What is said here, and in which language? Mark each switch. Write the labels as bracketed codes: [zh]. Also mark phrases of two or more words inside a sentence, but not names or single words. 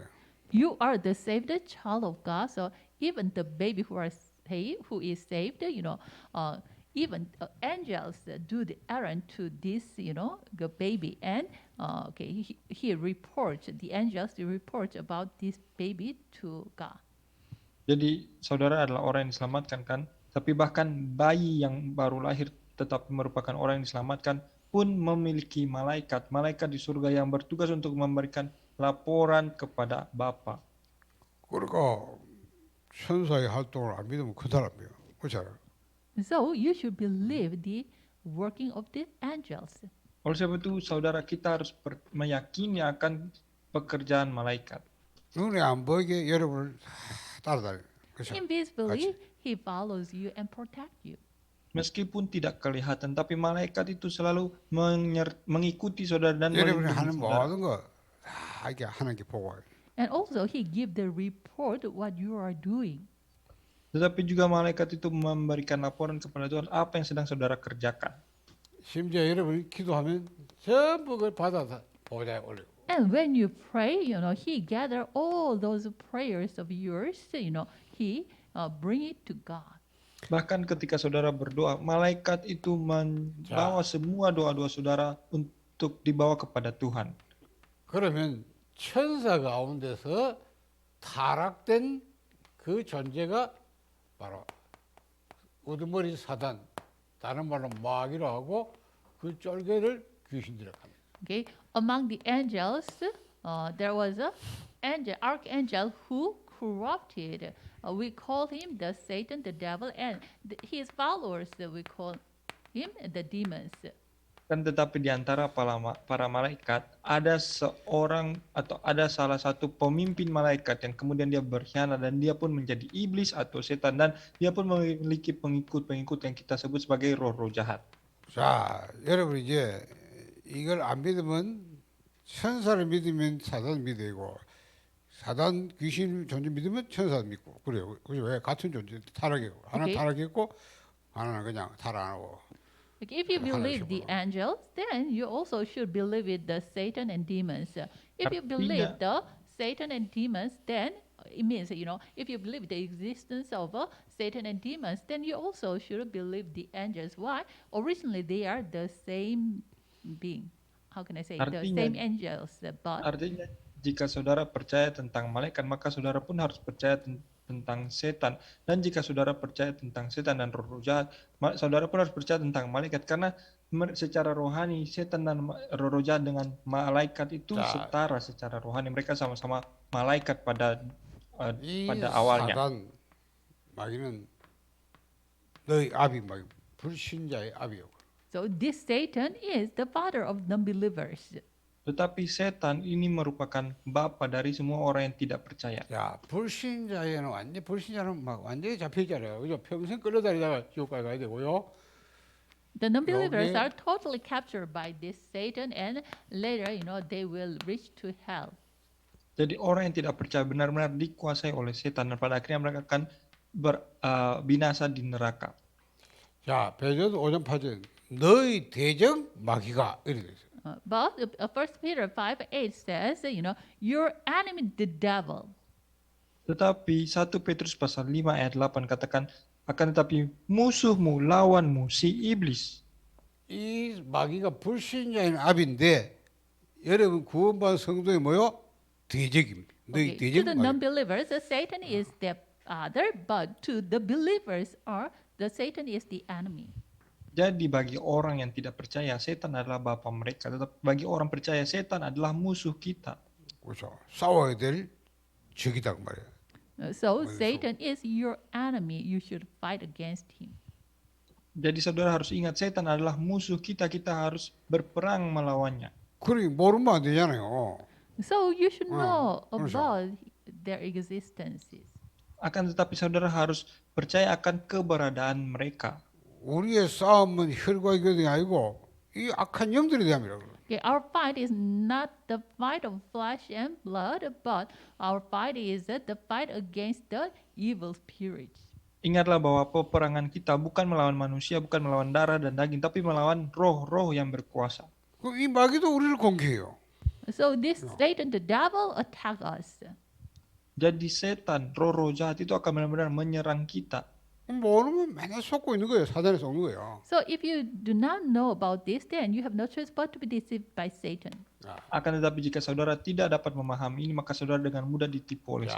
[en] You are the saved child of God. So even the baby who is saved, even angels do the errand to this, the baby, and he reports. The angels report about this baby to God. [id] Jadi saudara adalah orang yang diselamatkan kan, tapi bahkan bayi yang baru lahir tetapi merupakan orang yang diselamatkan pun memiliki malaikat di surga yang bertugas untuk memberikan laporan kepada Bapa. [ko] 그러니까 천사의 활동을 안 믿으면 그 사람이에요. 그렇잖아요. [en] So you should believe the working of the angels. [id] Oleh sebab itu, saudara, kita harus meyakini akan pekerjaan malaikat. [ko] 눈에 안 보이게 여러분을 따라다녀. 그렇죠? [en] Invisibly, he follows you and protect you. [id] Meskipun tidak kelihatan, tapi malaikat itu selalu mengikuti saudara dan [ko] 여러분이 [id] melindungi [ko] 하는 [id] saudara. [ko] 모든 거다 이게 하나님께 보고. [en] And also, he give the report what you are doing. [id] Tetapi juga malaikat itu memberikan laporan kepada Tuhan apa yang sedang saudara kerjakan. [ko] 심지어 여러분이 기도하면 전부 그걸 받아서 보좌에 올리고. [en] And when you pray, he gather all those prayers of yours, he bring it to God. [id] Bahkan ketika saudara berdoa, malaikat itu membawa semua doa-doa saudara untuk dibawa kepada Tuhan. [ko] 그러면 천사 가운데서 타락된 그 존재가 바로 우두머리 사단, 다른 말로 마귀로 하고 그 쫄개를 귀신들에 갑니다. [en] Okay, among the angels, there was a archangel who corrupted. We call him the Satan, the devil, and his followers. We call him the demons. [id] Kan tetapi di antara para malaikat ada seorang atau ada salah satu pemimpin malaikat yang kemudian dia berkhianat dan dia pun menjadi iblis atau setan dan dia pun memiliki pengikut-pengikut yang kita sebut sebagai roh-roh jahat. [ko] 자, 여러분 이제 이걸 안 믿으면 천사를 믿으면 사단 믿고 사단 귀신 존재 믿으면 천사 믿고 그래요. 그죠? 왜 같은 존재 타락이고 하나 오케이. 타락했고 하나는 그냥 타락 안 하고. [en] Like if you believe the angels, then you also should believe with the Satan and demons. If you believe the Satan and demons, then it means, if you believe the existence of Satan and demons, then you also should believe the angels. Why? Originally, they are the same being. How can I say? The same angels. But [id] Artinya, jika saudara percaya tentang malaikat, maka saudara pun harus percaya tentang setan. Dan jika saudara percaya tentang setan dan roh jahat, saudara pun harus percaya tentang malaikat. Karena secara rohani, setan dan roh jahat dengan malaikat itu setara secara rohani. Mereka sama-sama malaikat pada awalnya. [ko] 사단 마귀는 너희 아비 마귀 불신자의 아비요. [en] so this Satan is the father of non-believers. [id] Tetapi setan ini merupakan bapa dari semua orang yang tidak percaya. [ko] 야, 불신자에는 완전 불신자는 막 완전히 잡혀있잖아요. 그죠? 평생 끌어다니다가 지옥까지 가야 되고요. [en] The non-believers [ko] 여기- [en] are totally captured by this Satan, and later, they will reach to hell. [id] Jadi orang yang tidak percaya benar-benar dikuasai oleh setan dan pada akhirnya mereka akan binasa di neraka. [ko] 자, 베드로 5장 8절 너희 대적 마귀가 이렇게 돼 있어요. [en] But 1 Peter 5:8 says, your enemy, the devil. [id] Tetapi 1 Petrus pasal 5 ayat 8 katakan, akan tetapi musuhmu, lawanmu, si iblis. [ko] 이 마귀가 불신자인 아비인데 여러분 구원받은 성도의 뭐요? 대적입니다. 너희 [en] Okay. To [ko] 대적 [en] the [ko] 마귀. [en] non-believers, Satan is the father, but to the believers, the Satan is the enemy. [id] Jadi bagi orang yang tidak percaya, setan adalah bapa mereka. Tetapi bagi orang percaya, setan adalah musuh kita. [ko] 그렇죠. 싸워야 될 적이다 그 말이에요. [en] So Satan is your enemy. You should fight against him. [id] Jadi saudara harus ingat, setan adalah musuh kita. Kita harus berperang melawannya. [ko] 그러니 모르면 안 되잖아요. [en] So you should know [ko] 그렇죠. [en] about their existences. [id] Akan tetapi saudara harus percaya akan keberadaan mereka. [ko] 우리의 싸움은 혈과 육이 아니고 이 악한 영들에 대함이라고. [en] Okay, our fight is not the fight of flesh and blood, but our fight is the fight against the evil spirits. [id] Ingatlah bahwa peperangan kita bukan melawan manusia, bukan melawan darah dan daging, tapi melawan roh-roh yang berkuasa. [ko] 이 마귀도 우리를 공격해요. [en] So this Satan, the devil, attack us. [id] Jadi setan, roh-roh jahat itu akan benar-benar menyerang kita. [ko] 모르면 맨날 속고 있는 거예요. 사단에 속는 거예요. [en] So if you do not know about this, then you have no choice but to be deceived by Satan. [id] Akan tetapi jika saudara tidak dapat memahami ini, maka saudara dengan mudah ditipu oleh